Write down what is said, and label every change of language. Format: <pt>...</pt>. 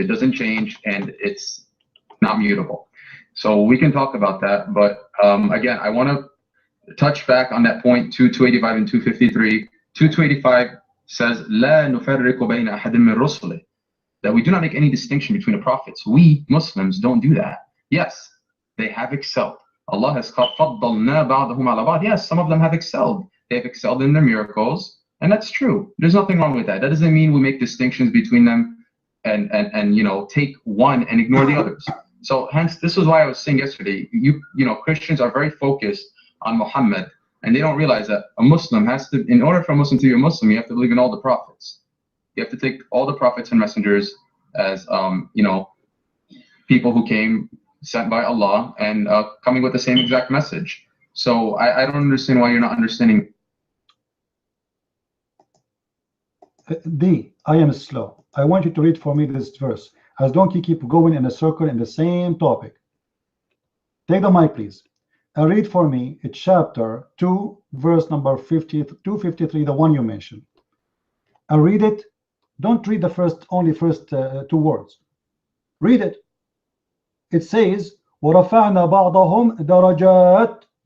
<en>It doesn't change, and it's not mutable. So we can talk about that. But again, I want to touch back on that point, 285 and 253. 285 says,</en> <ar>لا نفرق بين أحد من رسله,</ar> <en>that we do not make any distinction between the prophets. We Muslims don't do that. Yes, they have excelled. Allah has called</en> <ar>فَضَّلْنَا بَعْضَهُمْ عَلَى بَعْضٍ.</ar> <en>Yes, some of them have excelled. They have excelled in their miracles, and that's true. There's nothing wrong with that. That doesn't mean we make distinctions between them and take one and ignore the others. So hence, this is why I was saying yesterday, Christians are very focused on Muhammad, and they don't realize that a Muslim has to, in order for a Muslim to be a Muslim, you have to believe in all the prophets. You have to take all the prophets and messengers as people who came sent by Allah and coming with the same exact message. So I don't understand why you're not understanding. Daee, I am slow. I want you to read for me this verse, as don't you keep going in a circle in the same topic. Take the mic, please, and read for me chapter 2, verse number 253, the one you mentioned. And read it. Don't read the first two words. Read it. It says,</en> <ar>وَرَفَعْنَا بَعْضَهُمْ دَرَجَاتٍ.</ar>